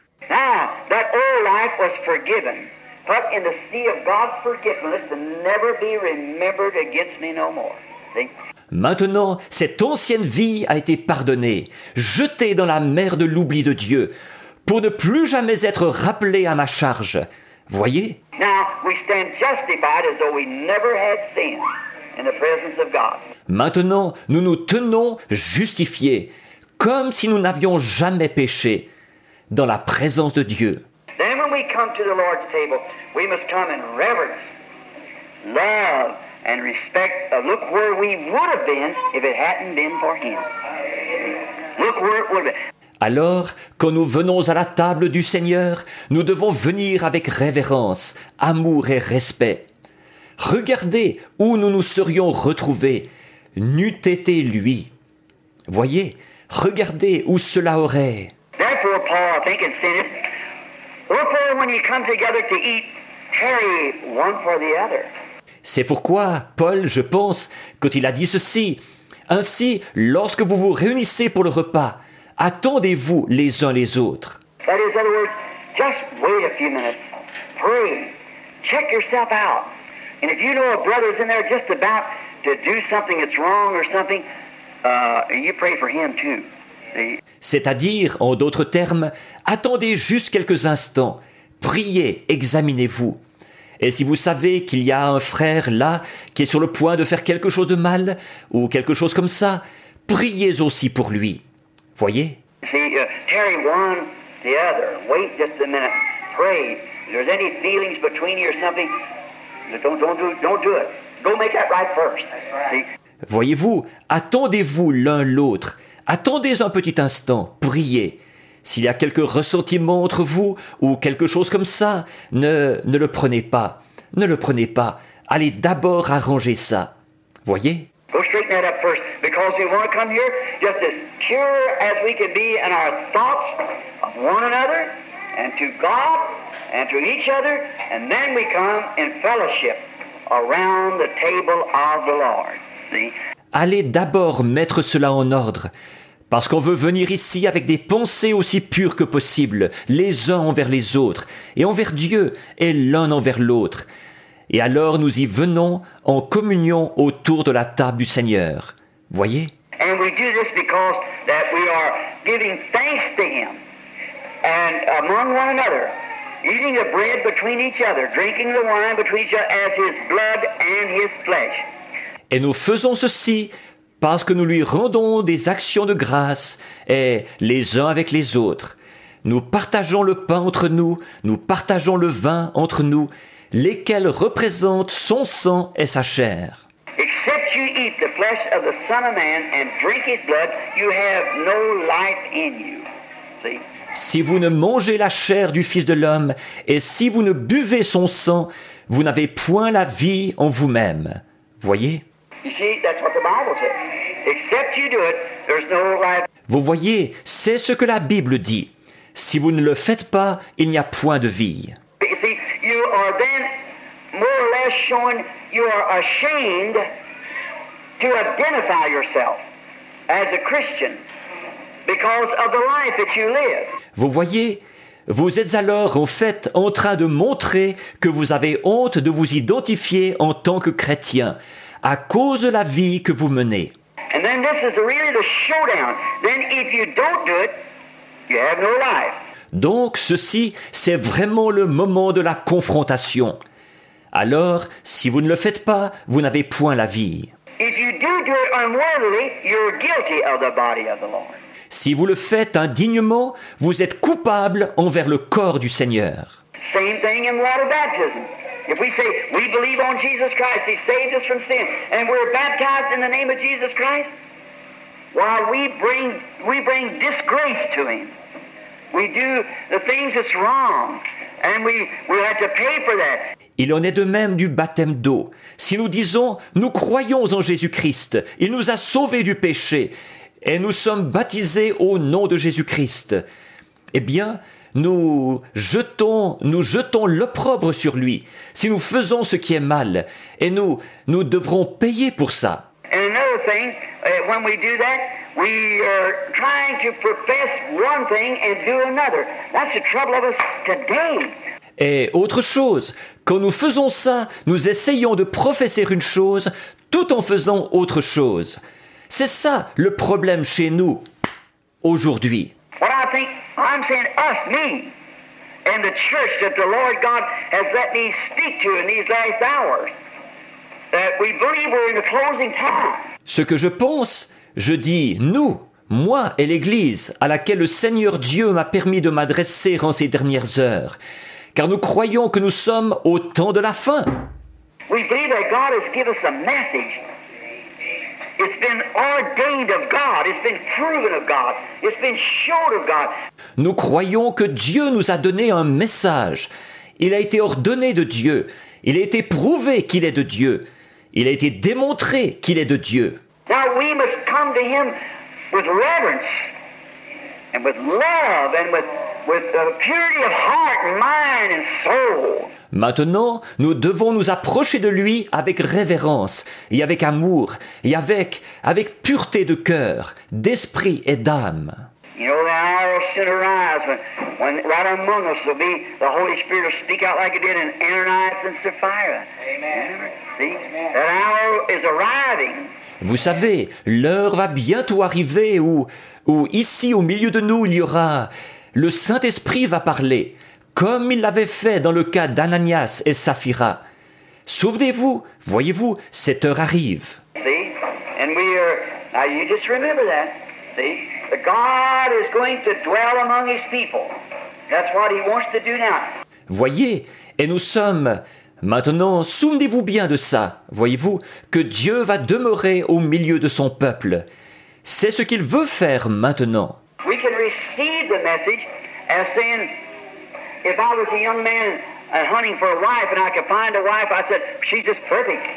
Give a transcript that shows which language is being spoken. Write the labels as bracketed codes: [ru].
[en] Now, that old life was forgiven, put in the sea of God's forgiveness to never be remembered against me no more. See? [fr] Maintenant, cette ancienne vie a été pardonnée, jetée dans la mer de l'oubli de Dieu, pour ne plus jamais être rappelée à ma charge. Voyez? [en] Now, we stand justified as though we never had sinned in the presence of God. [fr] Maintenant, nous nous tenons justifiés, comme si nous n'avions jamais péché, dans la présence de Dieu. [en] Then when we come to the Lord's table, we must come in reverence, love, and respect. Look where we would have been if it hadn't been for Him. Look where it would have been. [fr] Alors, quand nous venons à la table du Seigneur, nous devons venir avec révérence, amour et respect. Regardez où nous nous serions retrouvés, n'eût été lui. Voyez, regardez où cela aurait. [en] Therefore, Paul, I think, had said this. Wherefore, when you come together to eat, tarry one for the other. [fr] C'est pourquoi Paul, je pense, quand il a dit ceci, ainsi, lorsque vous vous réunissez pour le repas, attendez-vous les uns les autres. [en] That is, in other words, just wait a few minutes. Pray. Check yourself out. And if you know a brother's in there just about to do something that's wrong or something, you pray for him too. See? [fr] C'est-à-dire, en d'autres termes, attendez juste quelques instants, priez, examinez-vous. Et si vous savez qu'il y a un frère là qui est sur le point de faire quelque chose de mal, ou quelque chose comme ça, priez aussi pour lui. Voyez? [en] See, tarry one the other. Wait just a minute. Pray. If there's any feelings between you or something, don't do it. Go make that right first. See? [fr] Voyez-vous, attendez-vous l'un l'autre. Attendez un petit instant, priez. S'il y a quelques ressentiments entre vous ou quelque chose comme ça, ne le prenez pas. Ne le prenez pas. allez d'abord arranger ça. Voyez? [en] Go straighten that up first, because we want to come here just as pure as we can be in our thoughts of one another and to God and to each other, and then we come in fellowship around the table of the Lord. See? [fr] Allez d'abord mettre cela en ordre, parce qu'on veut venir ici avec des pensées aussi pures que possible, les uns envers les autres, et envers Dieu, et l'un envers l'autre. Et alors nous y venons en communion autour de la table du Seigneur. Voyez? [en] And we do this because that we are giving thanks to Him and among one another, eating the bread between each other, drinking the wine between each other as His blood and His flesh. [fr] Et nous faisons ceci parce que nous lui rendons des actions de grâce, et les uns avec les autres. Nous partageons le pain entre nous, nous partageons le vin entre nous, lesquels représentent son sang et sa chair. [en] Except you eat the flesh of the Son of Man and drink His blood, you have no life in you. See? [fr] Si vous ne mangez la chair du Fils de l'homme, et si vous ne buvez son sang, vous n'avez point la vie en vous-même. Voyez? [en] You see, that's what the Bible says. Except you do it, there's no life. [fr] Vous voyez, c'est ce que la Bible dit. Si vous ne le faites pas, il n'y a point de vie. [en] You see, you are then more or less showing you are ashamed to identify yourself as a Christian because of the life that you live. [fr] Vous voyez, vous êtes alors en fait en train de montrer que vous avez honte de vous identifier en tant que chrétien à cause de la vie que vous menez. [en] And then this is really the showdown. Then if you don't do it, you have no life. [fr] Donc ceci, c'est vraiment le moment de la confrontation. Alors, si vous ne le faites pas, vous n'avez point la vie. [en] If you do it unworthily, you're guilty of the body of the Lord. [fr] Si vous le faites indignement, vous êtes coupable envers le corps du Seigneur. [en] Same thing in water baptism. If we say we believe on Jesus Christ, He saved us from sin, and we're baptized in the name of Jesus Christ, while we bring disgrace to Him. We do the things that's wrong, and we have to pay for that. [fr] Il en est de même du baptême d'eau. Si nous disons « Nous croyons en Jésus-Christ, il nous a sauvés du péché, et nous sommes baptisés au nom de Jésus-Christ », eh bien, nous jetons l'opprobre sur lui. Si nous faisons ce qui est mal, et nous devrons payer pour ça. [en] And another thing, when we do that, we are trying to profess one thing and do another. That's the trouble of us today. [fr] Et autre chose, quand nous faisons ça, nous essayons de professer une chose tout en faisant autre chose. C'est ça le problème chez nous aujourd'hui. [en] What I think, I'm saying us, me, and the church that the Lord God has let me speak to in these last hours, that we believe we're in the closing time. [fr] Ce que je pense, je dis nous, moi et l'Église à laquelle le Seigneur Dieu m'a permis de m'adresser en ces dernières heures, car nous croyons que nous sommes au temps de la fin. [en] We believe that God has given us a message. It's been ordained of God. It's been proven of God. It's been showed of God. [fr] Nous croyons que Dieu nous a donné un message. Il a été ordonné de Dieu. Il a été prouvé qu'il est de Dieu. Il a été démontré qu'il est de Dieu. [en] Now we must come to Him with reverence and with love and with purity of heart, mind and soul. [fr] Maintenant, nous devons nous approcher de lui avec révérence et avec amour et avec pureté de cœur, d'esprit et d'âme. [en] You know, the hour will soon arise when right among us will be the Holy Spirit will speak out like it did in Ananias and Sapphira. Amen. See? That hour is arriving. [fr] Vous savez, l'heure va bientôt arriver où ici au milieu de nous il y aura... Le Saint-Esprit va parler, comme il l'avait fait dans le cas d'Ananias et Saphira. Souvenez-vous, voyez-vous, cette heure arrive. [en] See? And now you just remember that. See? That God is going to dwell among His people. That's what He wants to do now. [fr] Voyez, et nous sommes... Maintenant, souvenez-vous bien de ça, voyez-vous, que Dieu va demeurer au milieu de son peuple. C'est ce qu'il veut faire maintenant. [en] We can receive the message as saying, if I was a young man and hunting for a wife, and I could find a wife. I said, she's just perfect.